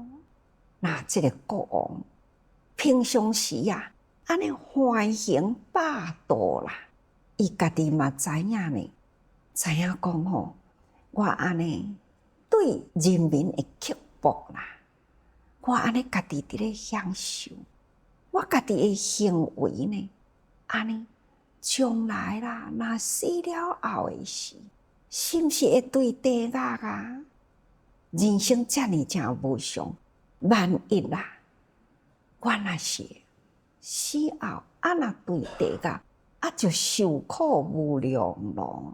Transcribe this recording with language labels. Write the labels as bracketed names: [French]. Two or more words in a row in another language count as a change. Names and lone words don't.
[Min Nan Chinese] 那这个国王平常时啊，安尼横行霸道啦，伊家己嘛知影呢，知影讲吼，我安尼对人民的刻薄啦。我安尼家己伫咧享受，我家己的行为呢，安尼将来啦，若死了后的事，是毋是会对地狱啊？人生遮尔正无常，万一啦，我若是死后啊，若对地狱啊，就受苦无量咯。